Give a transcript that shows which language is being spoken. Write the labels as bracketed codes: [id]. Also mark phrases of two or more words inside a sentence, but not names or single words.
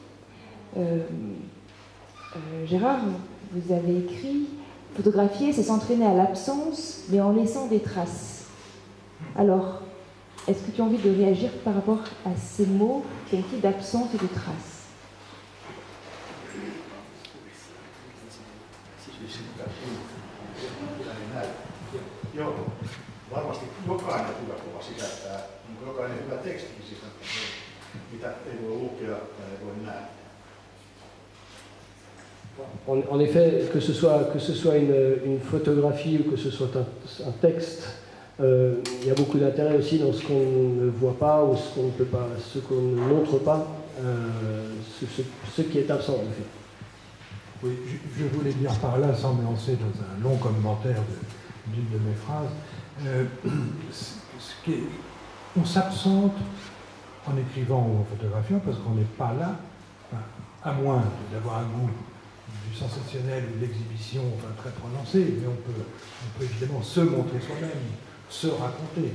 [fr] Gérard, vous avez écrit « Photographier, c'est s'entraîner à l'absence, mais en laissant des traces ». Alors, est-ce que tu as envie de réagir par rapport à ces mots, Pentti, d'absence et de traces? [fi] Joo, varmasti jokainen hyvä kuva sisältää, niin kuin jokainen hyvä tekstikin sisältää, mitä ei voi lukea ja ei voi nähdä. [fr] En effet, que ce soit une photographie ou que ce soit un texte, il y a beaucoup d'intérêt aussi dans ce qu'on ne voit pas ou ce qu'on ne peut pas, ce qu'on ne montre pas, ce qui est absent en fait. Oui, je voulais dire par là, sans me lancer dans un long commentaire d'une de mes phrases, on s'absente en écrivant ou en photographiant parce qu'on n'est pas là, enfin, à moins d'avoir un goût du sensationnel ou de l'exhibition très prononcé, mais on peut évidemment se montrer soi-même, se raconter.